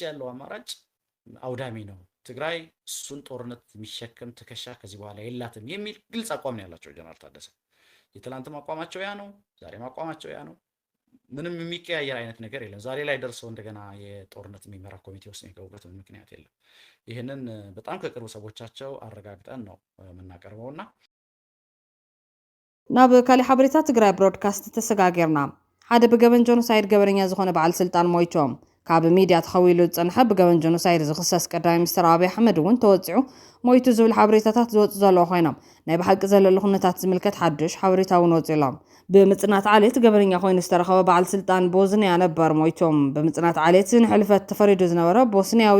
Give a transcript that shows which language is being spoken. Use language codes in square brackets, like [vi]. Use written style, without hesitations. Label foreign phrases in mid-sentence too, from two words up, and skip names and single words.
[am] ያለው አማራጭ አውዳሚ ነው። ትግራይ እሱን ጦርነት የሚሸከም ትከሻ ከዚህ በኋላ የላትም የሚል ግልጽ አቋም ነው ያላቸው ጀነራል ታደሰ። የትላንትም አቋማቸው ያ ነው፣ ዛሬም አቋማቸው ያ ነው። ምንም የሚቀያየር አይነት ነገር የለም። ዛሬ ላይ ደርሰው እንደገና የጦርነት የሚመራ ኮሚቴ ውስጥ የሚገቡበት ምክንያት የለም። ይህንን በጣም ከቅርብ ሰዎቻቸው አረጋግጠን ነው የምናቀርበውና [ti] ናብ ካሊእ ሓበሬታ ትግራይ ብሮድካስት ተሰጋጊርና ሓደ ብገበን ጆኖሳይድ ገበረኛ ዝኾነ በዓል ስልጣን ሞይቶም ካብ ሚድያ ተኸዊሉ ዝፀንሐ ብገበን ጆኖሳይድ ዝኽሰስ ቀዳማይ ሚኒስትር ኣብይ ኣሕመድ እውን ተወፂዑ ሞይቱ ዝብል ሓበሬታታት ዝወፁ ዘለዉ ኮይኖም ናይ ብሓቂ ዘለሉ ኩነታት ዝምልከት ሓድሽ ሓበሬታ እውን ወፂሎም ብምጽናት ዓሌት ገበረኛ ኮይኑ ዝተረኸበ በዓል ስልጣን ቦዝንያ ነበር ሞይቶም ብምጽናት ዓሌት ንሕልፈት ተፈሪዱ ዝነበረ ቦስንያዊ